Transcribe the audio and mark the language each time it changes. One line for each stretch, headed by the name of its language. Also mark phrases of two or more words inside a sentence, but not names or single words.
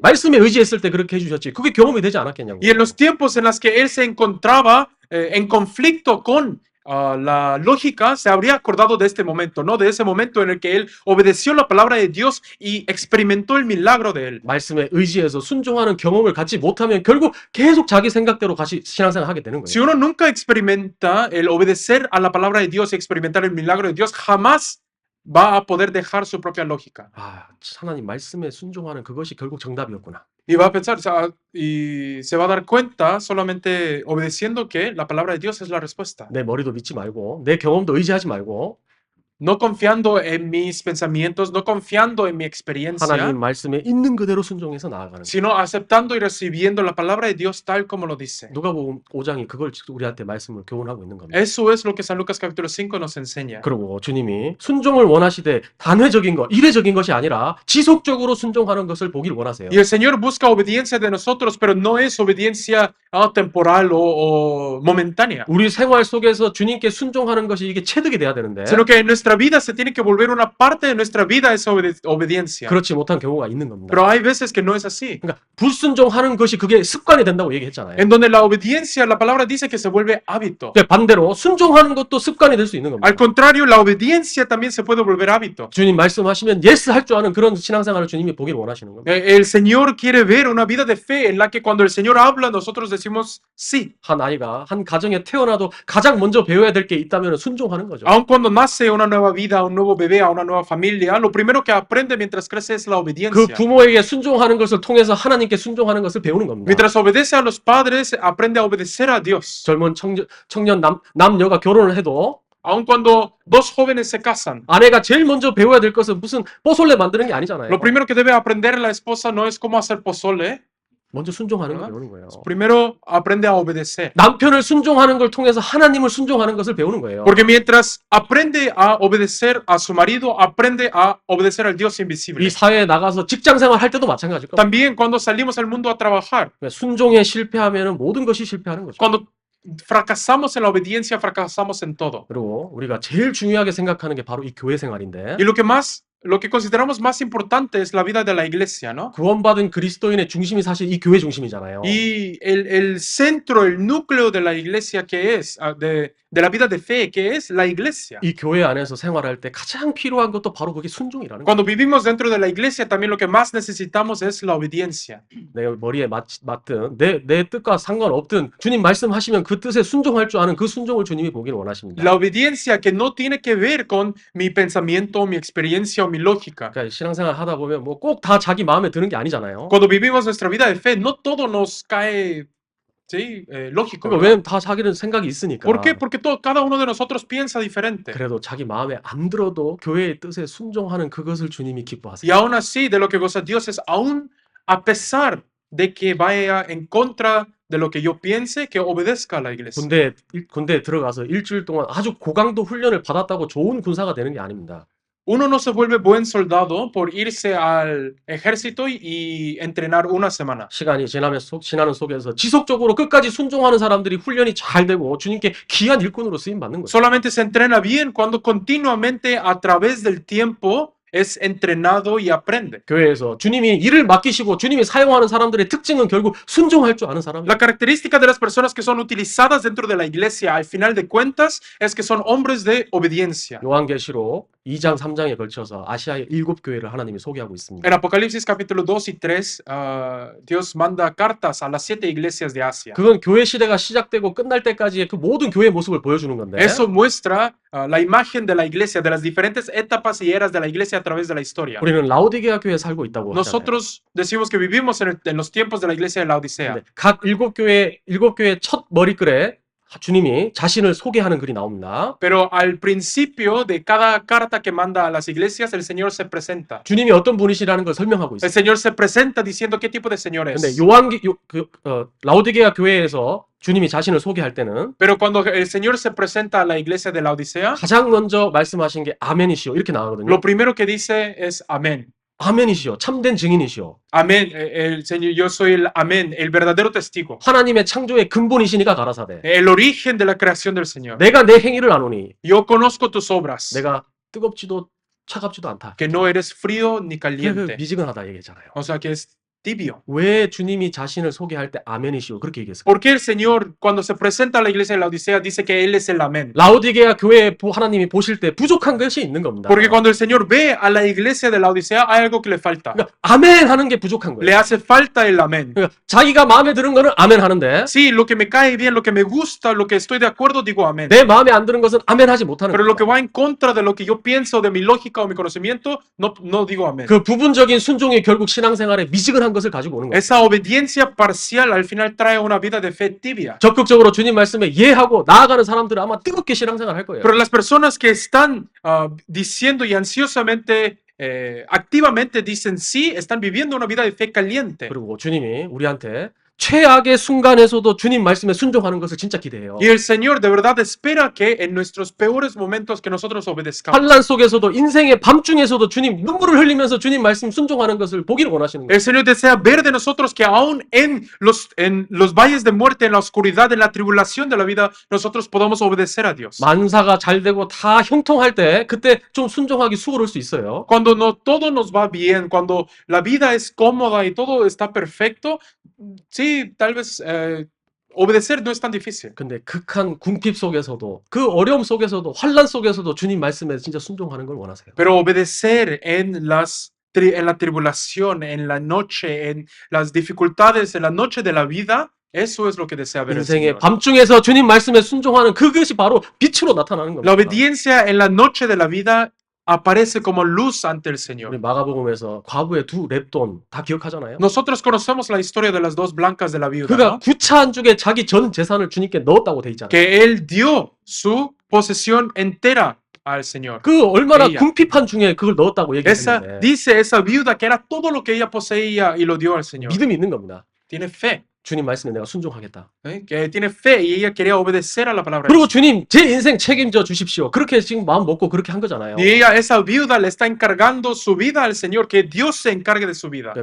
Korean: 말씀에 의지했을 때 그렇게 해주셨지. 그게 경험이 되지 않았겠냐고.
Spanish: Y en los tiempos en los que él se encontraba en conflicto con la lógica se habría acordado de este momento, ¿no? De ese momento en el que él obedeció la palabra de Dios y experimentó el milagro de él.
Korean: 말씀에 의지해서 순종하는 경험을 갖지 못하면 결국 계속 자기 생각대로 같이 신앙생활 하게 되는
Spanish: Si
Korean: 거예요.
Spanish: uno nunca experimenta el obedecer a la palabra de Dios y experimentar el milagro de Dios, jamás va a poder dejar su propia lógica.
Korean: 아, 하나님 말씀에 순종하는 그것이 결국 정답이었구나.
Spanish: Y va a pensar, o sea, y se va a dar cuenta solamente obedeciendo que la palabra de Dios es la respuesta.
Korean: 내 머리도 믿지 말고 내 경험도 의지하지 말고
Spanish: No confiando en mis pensamientos, no confiando en mi experiencia,
Korean: 하나님 말씀에 있는 그대로 순종해서 나아가는 거예요.
Spanish: sino aceptando y recibiendo la palabra de Dios tal como lo dice.
Korean: 누가복음 5장이 그걸 우리한테 말씀을 교훈하고 있는 겁니다.
Spanish: Eso es lo que San Lucas capítulo 5 nos enseña.
Korean: 그리고 주님이 순종을 원하시되 단회적인 것, 이례적인 것이 아니라 지속적으로 순종하는 것을 보길 원하세요.
Spanish: Y el Señor busca obediencia de nosotros, pero no es obediencia temporal o momentánea,
Korean: 우리 생활 속에서 주님께 순종하는 것이 이게 체득이 돼야 되는데
Spanish: sino que en nuestra vida se tiene que volver una parte de nuestra vida esa obediencia.
Korean: 그렇지 못한 경우가 있는 겁니다.
Spanish: Pero hay veces que no es así,
Korean: 그러니까 불순종하는 것이 그게 습관이 된다고 얘기했잖아요.
Spanish: en donde la obediencia, la palabra dice que se vuelve hábito.
Korean: 그러니까 반대로 순종하는 것도 습관이 될 수 있는 겁니다.
Spanish: Al contrario, la obediencia también se puede volver hábito.
Korean: 주님 말씀하시면 예스 할 줄 아는 그런 신앙생활을 주님이 보길 원하시는 겁니다.
Spanish: El Señor quiere ver una vida de fe en la que cuando el Señor habla, nosotros decimos sí.
Korean: 한 아이가 한 가정에 태어나도 가장 먼저 배워야 될 게 있다면 순종하는 거죠.
Spanish: Aun cuando nace una nueva vida, un nuevo bebé, a una nueva familia, lo primero que aprende mientras crece es la
Korean: 그
Spanish: obediencia.
Korean: 부모에게 순종하는 것을 통해서 하나님께 순종하는 것을 배우는 겁니다.
Spanish: Mientras obedece a los padres, aprende a obedecer a Dios.
Korean: 젊은 청년 남녀가 결혼을 해도
Spanish: Aun cuando dos jóvenes se casan,
Korean: 아내가 제일 먼저 배워야 될 것은 무슨 뽀솔레 만드는 게 아니잖아요.
Spanish: lo primero que debe aprender la esposa no es cómo hacer pozole,
Korean: 먼저 순종하는 걸
Spanish: ¿verdad?
Korean: 배우는 거예요.
Spanish: primero aprende a obedecer.
Korean: 남편을 순종하는 걸 통해서 하나님을 순종하는 것을 배우는 거예요.
Spanish: Porque mientras aprende a obedecer a su marido, aprende a obedecer al Dios
Korean: 이
Spanish: invisible.
Korean: 사회에 나가서 직장 생활 할 때도 마찬가지일 겁니다.
Spanish: También cuando salimos al mundo a trabajar,
Korean: 순종에 실패하면 모든 것이 실패하는 거죠.
Spanish: cuando fracasamos en la obediencia, fracasamos en todo.
Korean: 그리고 우리가 제일 중요하게 생각하는 게 바로 이 교회 생활인데
Spanish: Y lo que consideramos más importante es la vida de la iglesia, ¿no?
Korean: 구원받은 그리스도인의 중심이 사실 이 교회 중심이잖아요.
Spanish: Y el centro, el núcleo de la iglesia que es, de la vida de fe que es la iglesia.
Korean: 이 교회 안에서 생활할 때 가장 필요한 것도 바로 그게 순종이라는 거예요.
Spanish: Cuando vivimos dentro de la iglesia, también lo que más necesitamos es la obediencia.
Korean: 내가 머리에 맞든 내 뜻과 상관없든 주님 말씀하시면 그 뜻에 순종할 줄 아는 그 순종을 주님이 보기를 원하십니다.
Spanish: La obediencia que no tiene que ver con mi pensamiento, mi experiencia o mi lógica.
Korean: 그러니까 신앙생활 하다 보면 뭐 꼭 다 자기 마음에 드는 게 아니잖아요.
Spanish: Cuando vivimos nuestra vida de fe, no todo nos cae, sí, lógico.
Korean: 그러니까
Spanish: ¿verdad?
Korean: 왜냐면 다 자기는 생각이 있으니까.
Spanish: ¿Por qué? Porque cada uno de nosotros piensa diferente.
Korean: 그래도 자기 마음에 안 들어도 교회의 뜻에 순종하는 그것을 주님이 기뻐하세요.
Spanish: Y aún así, de lo que goza Dios es aún a pesar de que vaya en contra de lo que yo piense, que obedezca a la iglesia.
Korean: 군대에 들어가서 일주일 동안 아주 고강도 훈련을 받았다고 좋은 군사가 되는 게 아닙니다.
Spanish: Uno no se vuelve buen soldado por irse al ejército y entrenar una semana.
Korean: 시간이 지나는 속에서 지속적으로 끝까지 순종하는 사람들이 훈련이 잘 되고 주님께 귀한 일꾼으로 쓰임 받는 거예요.
Spanish: Solamente se entrena bien cuando continuamente a través del tiempo es entrenado y aprende.
Korean: 교회에서 주님이 일을 맡기시고 주님이 사용하는 사람들의 특징은 결국 순종할 줄 아는 사람이에요.
Spanish: La característica de las personas que son utilizadas dentro de la iglesia, al final de cuentas, es que son hombres de obediencia.
Korean: 요한계시록 2장 3장에 걸쳐서 아시아의 7교회를 하나님이 소개하고 있습니다.
Spanish: En Apocalipsis capítulo 2 y 3, Dios manda cartas a las 7 iglesias de Asia.
Korean: 그건 교회 시대가 시작되고 끝날 때까지의 그 모든 교회의 모습을 보여주는 건데
Spanish: Eso muestra la imagen de la iglesia, de las diferentes etapas y eras de la iglesia a través de la historia.
Korean: 우리는 라오디게아 교회에 살고 있다고 하잖아요.
Spanish: Nosotros decimos que vivimos en los tiempos de la iglesia de la Odisea.
Korean: 근데 각 7교회의 첫 머리글에 주님이 자신을 소개하는 글이 나옵니다.
Spanish: Pero al principio de cada carta que manda a las iglesias, el Señor se presenta.
Korean: 주님이 어떤 분이시라는 걸 설명하고
Spanish: El
Korean: 있어요.
Spanish: Señor se presenta diciendo qué tipo de Señor
Korean: 근데
Spanish: es.
Korean: 라오디게아 교회에서 주님이 자신을 소개할 때는
Spanish: Pero cuando el Señor se presenta a la iglesia de la Odisea,
Korean: 가장 먼저 말씀하신 게 아멘이시오 이렇게 나오거든요.
Spanish: lo primero que dice es amén.
Korean: 아멘이시오 참된 증인이시오.
Spanish: Amén, el Señor, yo soy el amén, el verdadero testigo.
Korean: 하나님의 창조의 근본이시니까 가라사대.
Spanish: El origen de la creación del Señor.
Korean: 내가 내 행위를 아노니
Spanish: Yo conozco tus obras,
Korean: 내가 뜨겁지도 차갑지도 않다.
Spanish: que no eres frío ni
Korean: 그게
Spanish: caliente.
Korean: 미지근하다 얘기잖아요.
Spanish: O sea que es tibio.
Korean: 왜 주님이 자신을 소개할 때 아멘이시오 그렇게 얘기했을까요?
Spanish: ¿Por qué el Señor, cuando se presenta a la iglesia de la Odisea, dice que Él es el amén?
Korean: 라오디게아 교회에 하나님이 보실 때 부족한 것이 있는 겁니다.
Spanish: Porque cuando el Señor ve a la iglesia de la Odisea, hay algo que le falta.
Korean: 그러니까 아멘 하는 게 부족한
Spanish: Le
Korean: 거예요.
Spanish: hace falta el amén.
Korean: 그러니까 자기가 마음에 드는 거는 아멘 하는데
Spanish: Sí, lo que me cae bien, lo que me gusta, lo que estoy de acuerdo, digo amén.
Korean: 내 마음에 안 드는 것은 아멘 하지 못하는
Spanish: Pero lo que
Korean: 거예요.
Spanish: va en contra de lo que yo pienso, de mi lógica o mi conocimiento, no digo amén.
Korean: 그 부분적인 순종이 결국 신앙생활에 미지근한 것을 가지고 오는 거예요.
Spanish: Esa obediencia parcial al final trae una vida de fe tibia.
Korean: 적극적으로 주님 말씀에 이해하고 나아가는 사람들은 아마 뜨겁게 신앙생활 할 거예요.
Spanish: Pero las personas que están diciendo y ansiosamente, activamente dicen sí, están viviendo una vida de fe caliente.
Korean: 그리고 주님이 우리한테 최악의 순간에서도 주님 말씀에 순종하는 것을 진짜 기대해요.
Spanish: Y el Señor de verdad espera que en nuestros peores momentos que nosotros obedezcamos.
Korean: 환난 속에서도 인생의 밤중에서도 주님 눈물을 흘리면서 주님 말씀 순종하는 것을 보기를 원하시는 거예요.
Spanish: El Señor desea ver de nosotros que aún en los valles de muerte, en la oscuridad, en la tribulación de la vida, nosotros podamos obedecer a Dios.
Korean: 만사가 잘 되고 다 형통할 때 그때 좀 순종하기 수월할 수 있어요.
Spanish: Cuando no todo nos va bien, cuando la vida es cómoda y todo está perfecto, sí, tal vez obedecer no es tan difícil.
Korean: 근데 극한 궁핍 속에서도 그 어려움 속에서도 환난 속에서도 주님 말씀에 진짜 순종하는 걸 원하세요.
Spanish: Pero obedecer en la tribulación, en la noche, en las dificultades, en la noche de la vida, eso es lo que desea ver el
Korean: 인생의
Spanish: Señor.
Korean: 밤중에서 주님 말씀에 순종하는 그것이 바로 빛으로 나타나는 겁니다.
Spanish: La obediencia en la noche de la vida aparece como luz ante el
Korean: 우리
Spanish: Señor.
Korean: 마가복음에서 과부의 두 랩돈 다 기억하잖아요.
Spanish: Nosotros conocemos la historia de las dos blancas de la viuda,
Korean: 그가
Spanish: ¿no?
Korean: 구차한 중에 자기 전 재산을 주님께 넣었다고 돼 있잖아요.
Spanish: Que él dio su posesión entera al Señor.
Korean: 그 얼마나
Spanish: ella.
Korean: 궁핍한 중에 그걸 넣었다고
Spanish: Esa,
Korean: 얘기했는데
Spanish: dice esa viuda que era todo lo que ella poseía y lo dio al Señor.
Korean: 믿음이 있는 겁니다.
Spanish: Tiene fe,
Korean: 주님 말씀에 내가 순종하겠다.
Spanish: que tiene fe y ella quería obedecer a la palabra de
Korean: 그리고
Spanish: Dios.
Korean: 주님 제 인생 책임져 주십시오. 그렇게 지금 마음 먹고 그렇게 한 거잖아요.
Spanish: Y ella, esa viuda, le está encargando su vida al Señor, que Dios se encargue de su vida.